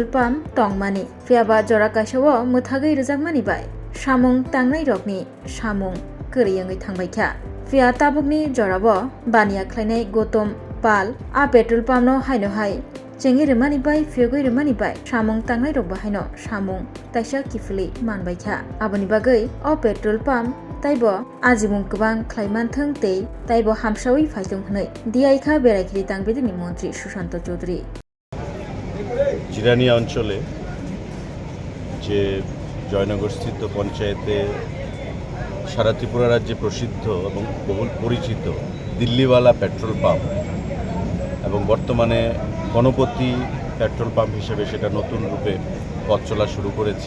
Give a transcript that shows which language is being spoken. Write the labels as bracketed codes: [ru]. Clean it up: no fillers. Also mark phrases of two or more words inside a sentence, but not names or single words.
[trp] पाम्प तंगमानि फियाबा जरा काशाबो मुथागै रजाकमानि बाय सामुं तांनाय रकनि सामुं कोरैयङै थांबायखा फिया ताबुकनि जराबो बानिया ख्लायनाय गौतम पाल आ पेट्रोल पाम्पनो हायनो हाय चेंगि रेमानि बाय फियगै रेमानि बाय सामुं तांनाय रक बाहायनो सामुं ताइसा किफुलै मानबायखा आबनि बागै अ [en] petrol pump [trp] ताइबो आजिमुं गोबां ख्लायमानथों तै ताइबो हामसावै फायदों हनै दियाइखा बेरायखिरि तांबेदिनि मन्त्री सुशाন্ত चौधुरी [bn] জিরানিয়া অঞ্চলে যে জয়নগরস্থিত পঞ্চায়েতে সারা ত্রিপুরা রাজ্যে প্রসিদ্ধ এবং বহুল পরিচিত দিল্লিওয়ালা পেট্রোল পাম্প এবং বর্তমানে গণপতি পেট্রোল পাম্প হিসেবে সেটা নতুন রূপে পথ চলা শুরু করেছে।